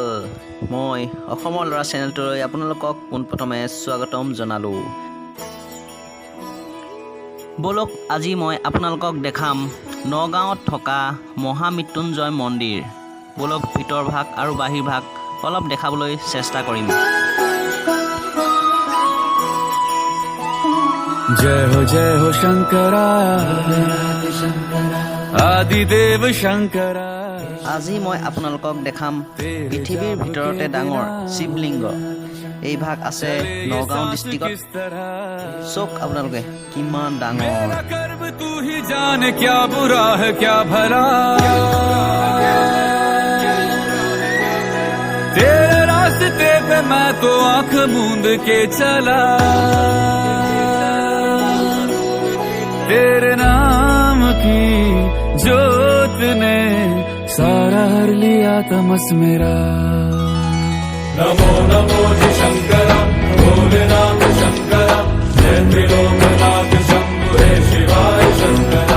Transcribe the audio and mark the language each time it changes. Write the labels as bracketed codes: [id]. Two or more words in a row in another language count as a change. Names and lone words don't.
[as] মই অসমৰ ল'ৰা চেনেলটোলৈ আপোনালোকক পোনপ্ৰথমে স্বাগতম জনালোঁ। বলক আজি মই আপোনালোকক দেখাম নগাঁৱত থকা মহামৃত্যুঞ্জয় মন্দিৰ। বলক ভিতৰ ভাগ আৰু বাহিৰ ভাগ অলপ দেখাবলৈ চেষ্টা কৰিম। [hi] जय हो शंकरा आदिदेव शंकरा। [as] আজি মই আপোনালোকক দেখাম পৃথিৱীৰ ভিতৰতে ডাঙৰ শিৱলিংগ। এই ভাগ আছে নগাঁও ডিষ্ট্ৰিক্টত। চক আপোনালোকে কিমান ডাঙৰ। [hi] कर्म तू ही जाने क्या बुरा है क्या भला, तेरे रास्ते पे मैं तो आंख मूंद के चला, तेरे नाम की जोत ने सारा हर लिया तमस मेरा। नमो नमो जी शंकरा भोलेनाथ शंकरा, जय त्रिलोकनाथ शंभु हे शिवाय शंकरा।